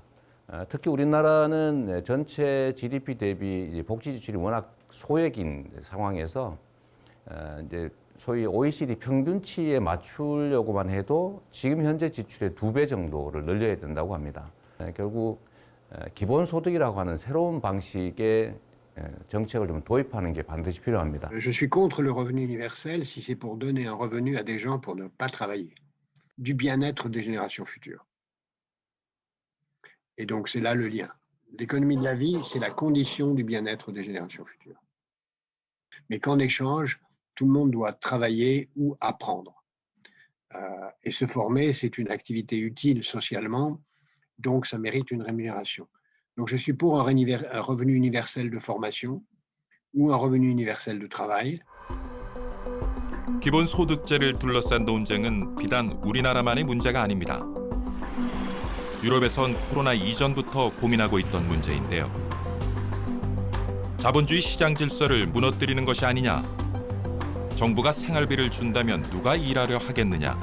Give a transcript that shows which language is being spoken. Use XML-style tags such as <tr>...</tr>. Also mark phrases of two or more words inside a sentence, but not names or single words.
<ko>특히 우리나라는 전체 GDP 대비 복지 지출이 워낙 소액인 상황에서 이제 소위 OECD 평균치에 맞추려고만 해도 지금 현재 지출의 2배 정도를 늘려야 된다고 합니다. 결국 기본소득이라고 하는 새로운 방식의 정책을 좀 도입하는 게 반드시 필요합니다.</ko> <fr>Je suis contre le revenu universel si c'est pour donner un revenu à des gens pour ne pas travailler. Du bien-être des générations futures. Et donc c'est là le lien. L'économie de la vie, c'est la condition du bien-être des générations futures. Mais qu'en échange, tout le monde doit travailler ou apprendre. Et se former, c'est une activité utile socialement, donc ça mérite une rémunération. Donc je suis pour un revenu universel de formation ou un revenu universel de travail.</fr> <ko>기본소득제를 둘러싼 논쟁은 비단 우리나라만의 문제가 아닙니다. 유럽에선 코로나 이전부터 고민하고 있던 문제인데요. 자본주의 시장 질서를 무너뜨리는 것이 아니냐. 정부가 생활비를 준다면 누가 일하려 하겠느냐.</ko>